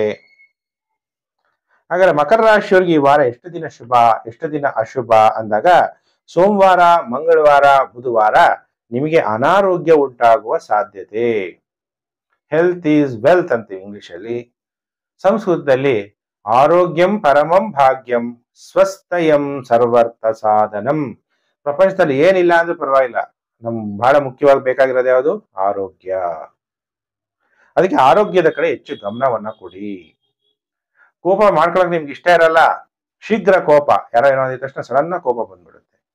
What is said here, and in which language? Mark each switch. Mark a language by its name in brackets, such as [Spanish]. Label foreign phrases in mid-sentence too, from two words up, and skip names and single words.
[Kannada] ಹಾಗಾದ್ರೆ ಮಕರ ರಾಶಿಯವರಿಗೆ ಈ ವಾರ ಎಷ್ಟು ದಿನ ಶುಭ, ಎಷ್ಟು ದಿನ ಅಶುಭ ಅಂದಾಗ ಸೋಮವಾರ, ಮಂಗಳವಾರ, ಬುಧವಾರ ನಿಮಗೆ ಅನಾರೋಗ್ಯ ಉಂಟಾಗುವ ಸಾಧ್ಯತೆ. [English] health is wealth [Kannada] ಅಂತೀವಿ ಇಂಗ್ಲಿಷ್ ಅಲ್ಲಿ. [Sanskrit] ಸಂಸ್ಕೃತದಲ್ಲಿ ಆರೋಗ್ಯಂ ಪರಮಂ ಭಾಗ್ಯಂ ಸ್ವಸ್ಥಯಂ ಸರ್ವರ್ಥ ಸಾಧನಂ. [Kannada] ಪ್ರಪಂಚದಲ್ಲಿ ಏನಿಲ್ಲ ಅಂದ್ರೆ ಪರವಾಗಿಲ್ಲ, ನಮ್ ಬಹಳ ಮುಖ್ಯವಾಗಿ ಬೇಕಾಗಿರೋದು ಯಾವುದು? ಆರೋಗ್ಯ. ಅದಕ್ಕೆ ಆರೋಗ್ಯದ ಕಡೆ ಹೆಚ್ಚು ಗಮನವನ್ನ ಕೊಡಿ. ಕೋಪ ಮಾಡ್ಕೊಳಕ್ ನಿಮ್ಗೆ ಇಷ್ಟ ಇರಲ್ಲ, ಶೀಘ್ರ ಕೋಪ, ಯಾರೋ ಏನೋ ಅಂದಿದ ತಕ್ಷಣ ಸಡನ್ ಕೋಪ ಬಂದ್ಬಿಡುತ್ತೆ.